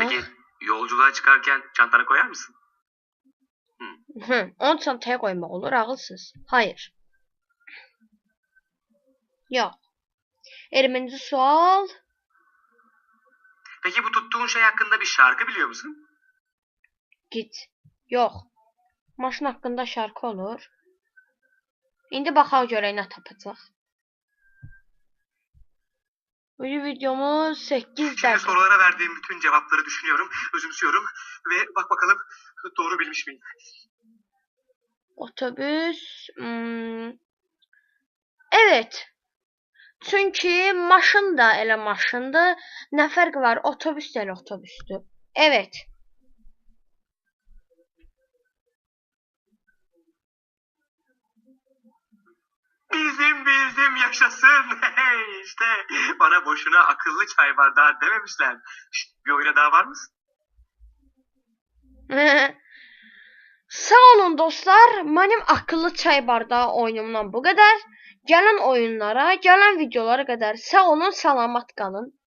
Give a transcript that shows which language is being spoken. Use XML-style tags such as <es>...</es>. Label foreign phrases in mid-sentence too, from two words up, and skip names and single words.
<tr>Peki yolculuğa çıkarken çantana koyar mısın?</tr> <az>Onu çantaya koymaq olur, ağılsız. Hayır. Yox. 20. sual.</az> <tr>Peki bu tuttuğun şey hakkında bir şarkı biliyor musun? Git.</tr> <az>Yox. Maşın haqqında şarkı olur. İndi baxaq görək nə tapacaq.</az> <tr>Bu videomuz 8 Şimdi dəqiqə. sorulara verdiğim bütün cevapları düşünüyorum, özümsüyorum ve bak bakalım doğru bilmiş miyim? Otobüs. Evet.</tr> <az>Çünki maşın da elə maşındır. Nə fərq var? Otobüs də elə otobüsdür.</az> <tr>Evet. Bildim yaşasın. Hey, işte bana boşuna akıllı çay bardağı dememişler. Şişt, bir oyuna daha var mısın?</tr> <az>Sağ olun dostlar. Mənim akıllı çay bardağı oyunumdan bu qədər. Gələn oyunlara, gələn videolara qədər sağ olun, salamat qalın.</az>